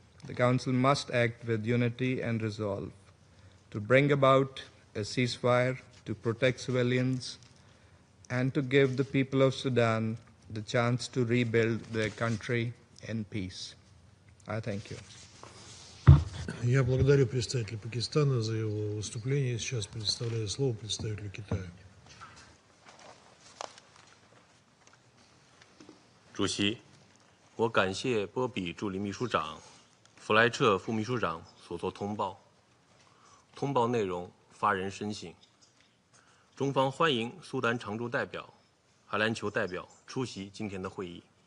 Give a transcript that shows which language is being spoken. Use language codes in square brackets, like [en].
[en] The Council must act with unity and resolve to bring about a ceasefire, to protect civilians, and to give the people of Sudan the chance to rebuild their country in peace. I thank you. [ru] Я благодарю представителя Пакистана за его выступление. Сейчас предоставляю слово представителю Китая. [zh] 主席，我感谢波比助理秘书长、弗莱彻副秘书长所作通报。通报内容发人深省。中方欢迎苏丹常驻代表、阿联酋代表出席今天的会议。